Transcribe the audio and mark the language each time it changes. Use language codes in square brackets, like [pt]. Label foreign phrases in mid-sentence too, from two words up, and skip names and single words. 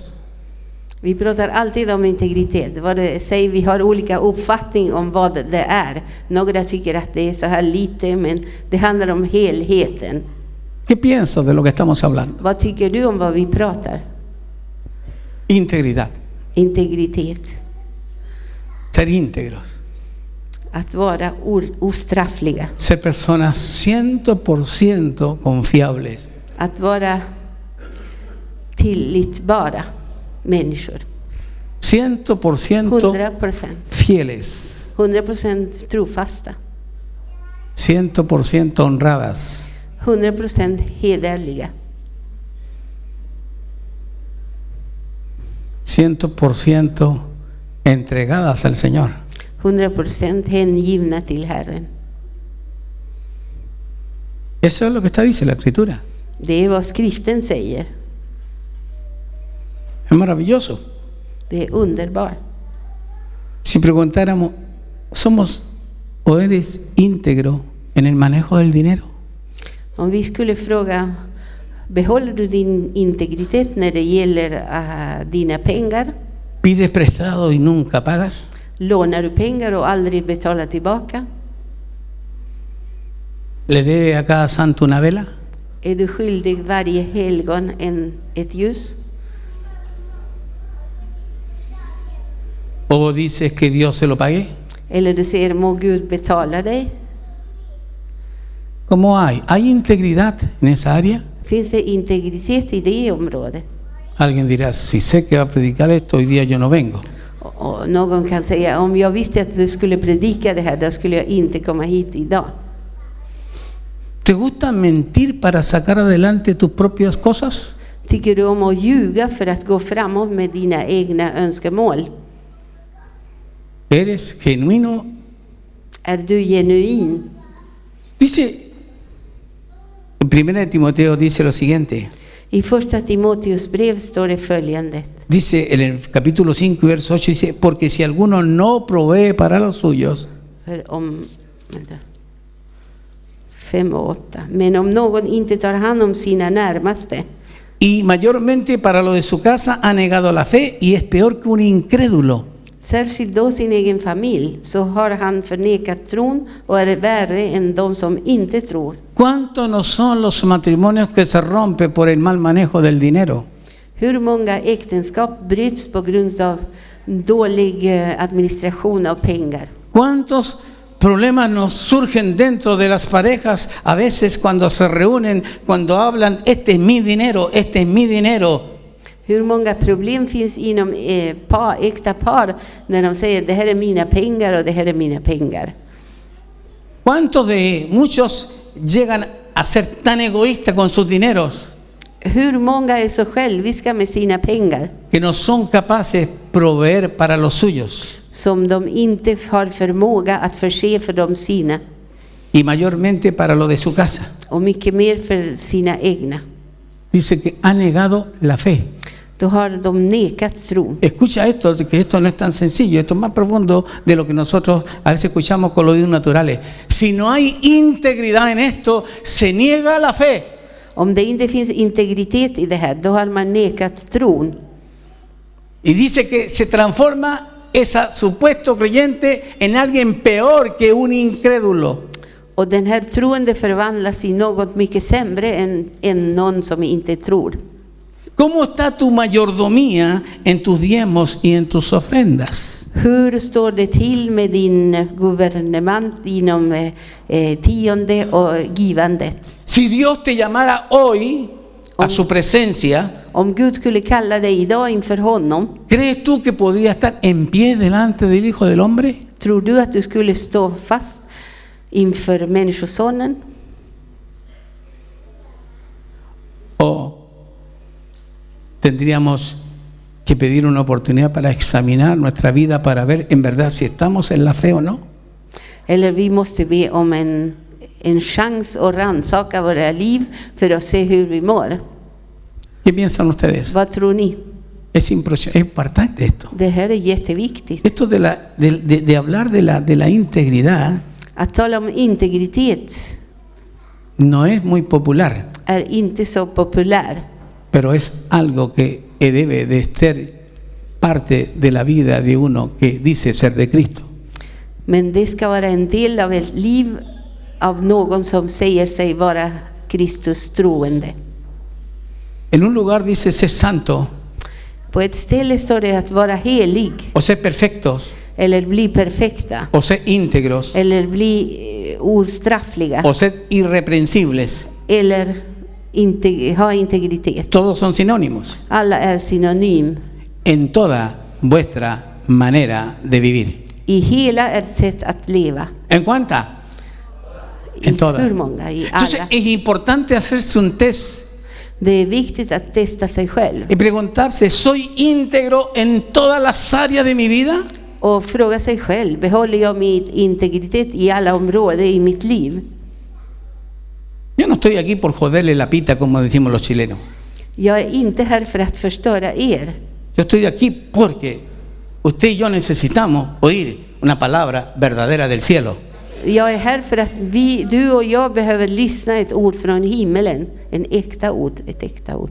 [sv] Vi pratar alltid om integritet. Vad det säger, vi har olika uppfattning om vad det är. Några tycker att det är så här lite, men det handlar om helheten. [es] ¿Qué piensas de lo que estamos hablando? [sv] Vad tycker du om vad vi pratar? [es] Integridad, [sv] Integritet. [es] ser íntegros, [sv] Att vara ostraffliga. [es] ser personas 100% confiables. [sv] Att vara tillitbara människor. 100% 100%. [es] fieles, [sv] 100% trofasta. [es] 100% honradas, [sv] 100% hederliga. [es] 100% entregadas al Señor. [sv] 100% hängivna till Herren. [es] Eso es lo que dice la Escritura. [sv] Det är vad skriften säger. [es] Es maravilloso. [sv] Det är underbart. [es] Si preguntáramos, ¿somos o eres íntegro en el manejo del dinero? [sv] Om vi skulle fråga, behåller du din integritet när det gäller dina pengar? [es] ¿Pides prestado y nunca pagas? [sv] Lånar du pengar och aldrig betalar tillbaka? [es] ¿Le debe a cada santo una vela? [sv] Är du skyldig varje helgon ett ljus? [es] ¿O dices que Dios se lo pague? [sv] Eller du säger, må Gud betala dig? [es] ¿Cómo hay? ¿Hay integridad en esa área? [sv] Finns det integritet i det området? [es] Alguien dirá, si sé que va a predicar esto, hoy día yo no vengo. [sv] Och någon kan säga, om jag visste att du skulle predika det här, då skulle jag inte komma hit idag. [es] ¿Te gusta mentir para sacar adelante tus propias cosas? [sv] Tycker du om att ljuga för att gå framåt med dina egna önskemål? [es] ¿Eres genuino? [sv] Är du genuin? [es] Dice, en 1 Timoteo dice lo siguiente. [sv] I första Timoteus brev står det följande. Dice en el capítulo 5 verso 8, dice, porque si alguno no provee para los suyos. För om 5 och 8. Men om någon inte tar hand om sina närmaste. [es] Y mayormente para lo de su casa ha negado la fe y es peor que un incrédulo. [sv] Särskilt då sin egen familj, så har han förnekat tron och är värre än de som inte tror. [es] ¿Cuántos no son los matrimonios que se rompen por el mal manejo del dinero? [sv] Hur många äktenskap bryts på grund av dålig administration av pengar? [es] ¿Cuántos problemas nos surgen dentro de las parejas a veces cuando se reúnen, cuando hablan, este es mi dinero, este es mi dinero? [sv] Hur många problem finns inom äkta par när de säger det här är mina pengar och det här är mina pengar? [es] ¿Cuántos de muchos llegan a ser tan egoístas con sus dineros? [sv] Hur många är så själviska med sina pengar [es] que no son capaces de proveer para los suyos [sv] som de inte har förmåga att förse för de sina [es] y mayormente para lo de su casa? [sv] och mycket mer för sina egna. [es] Dice que ha negado la fe. [sv] Då har de nekat tro. [es] Escucha esto, que esto no es tan sencillo, esto es más profundo de lo que nosotros a veces escuchamos con los oídos naturales. Si no hay integridad en esto, se niega la fe. [sv] Om det inte finns integritet i det här, då har man nekat tron. [es] Y dice que se transforma ese supuesto creyente en alguien peor que un incrédulo. [sv] Och den här troende förvandlas i något mycket sämre än någon som inte tror. [es] ¿Cómo está tu mayordomía en tus diezmos y en tus ofrendas? [sv] Hur står det till med din guvernemang inom tionde och givandet? [es] Si Dios te llamara hoy a su presencia, [sv] Om Gud skulle kalla dig idag inför honom, [es] ¿crees tú que podría estar en pie delante del Hijo del Hombre? [sv] tror du att du skulle stå fast inför Människosonen? [es] ¿O tendríamos que pedir una oportunidad para examinar nuestra vida para ver en verdad si estamos en la fe o no? [sv] Eller vi måste be om en chans att rannsaka våra liv för att se hur vi mår. [es] ¿Qué piensan ustedes? [sv] Vad tror ni? [es] Es importante esto. [sv] Det här är jätteviktigt. [es] Esto de hablar de la integridad [sv] Att tala om integritet [es] no es muy popular, [sv] är inte så populär. [es] pero es algo que debe de ser parte de la vida de uno que dice ser de Cristo. [sv] Men det ska vara en del av ett liv av någon som säger sig vara Kristus troende. [es] En un lugar dice ser santo [sv] På ett ställe står det att vara helig [es] o ser perfectos [sv] eller bli perfekta [es] o ser íntegros [sv] eller bli ostraffliga [es] o ser irreprensibles. [sv] eller ha integritet. [es] Todos son sinónimos [sv] Alla är synonym. [es] en toda vuestra manera de vivir. [sv] I hela ert sätt att leva. [es] ¿En cuánta? En toda. [sv] Hur många? I [es] Entonces [sv] alla. [es] es importante hacerse un test [sv] Det är viktigt att testa sig själv [es] y preguntarse, ¿soy íntegro en todas las áreas de mi vida? [sv] och fråga sig själv, behåller jag min integritet i alla områden i mitt liv? [es] Yo no estoy aquí por joderle la pita, como decimos los chilenos. [sv] Jag är inte här för att förstöra er. [es] Yo estoy aquí porque usted y yo necesitamos oír una palabra verdadera del cielo. [sv] Jag är här för att du och jag behöver lyssna ett ord från himmelen. Ett äkta ord.